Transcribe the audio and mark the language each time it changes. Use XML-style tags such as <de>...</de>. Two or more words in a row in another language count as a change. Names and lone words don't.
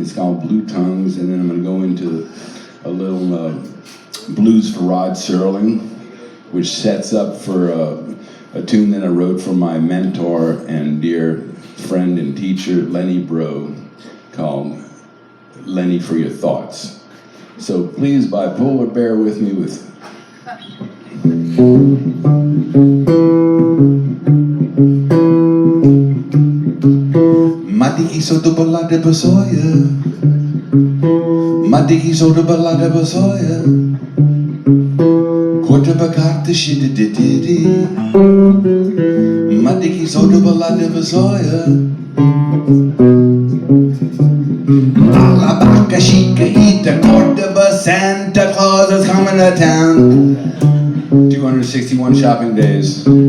<en>It's called Blue Tongues, and then I'm going to go into a little blues for Rod Serling, which sets up for a tune that I wrote for my mentor and dear friend and teacher, Lenny Bro, called Lenny for Your Thoughts. So please, bipolar, bear with me with... Matiki soto balade basoya, Matiki soto balade basoya, Quarter bakarte shit diddy, Matiki soto balade basoya, Alabaka Chica Ita Cordoba Santa Claus is coming to town. 261 shopping days.</en>